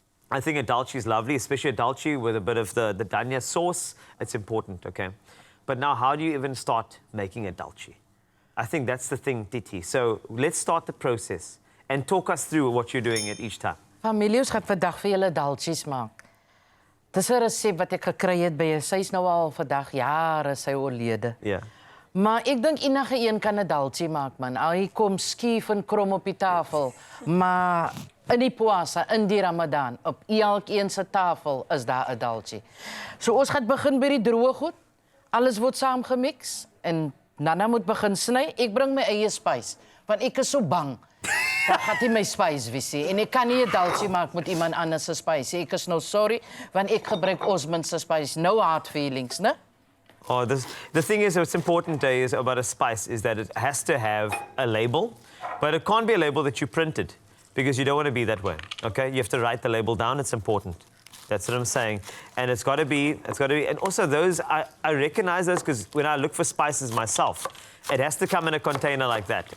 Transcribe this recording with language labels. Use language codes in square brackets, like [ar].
[en] I think a dalchi is lovely, especially a dalchi with a bit of the dania sauce. It's important, okay? But now, how do you even start making a dalchi? I think that's the thing, Tietie. So let's start the process and talk us through what you're doing at each time. [af] Familie, ons gaan vandag vir julle dalchies maak. Dis 'n resep wat ek gekry het by 'n sy's nou al vandag jare sy oorlede. Ja. Maar ek dink enige een kan 'n dalchi maak, man. Al hier kom skief en krom op die tafel, maar in die poasa, in die Ramadaan, op elkeen se tafel is daar 'n dalchi. So ons gaan begin by die droë goed. Alles word saamgemix en Nanna moet begin sny. Ek bring my eie spys, want ek is so bang. Dat gaat nie my spys wees nie. En ek kan nie 'n dalchi maak met iemand anders se spys. Ek is nou sorry, want ek gebruik Osmond se spys. [en] No hard feelings, né? Oh, the thing is, what's important is about a spice is that it has to have a label, but it can't be a label that you printed, because you don't want to be that way, okay? You have to write the label down. It's important. That's what I'm saying. And it's got to be, and also those, I recognize those because when I look for spices myself, it has to come in a container like that.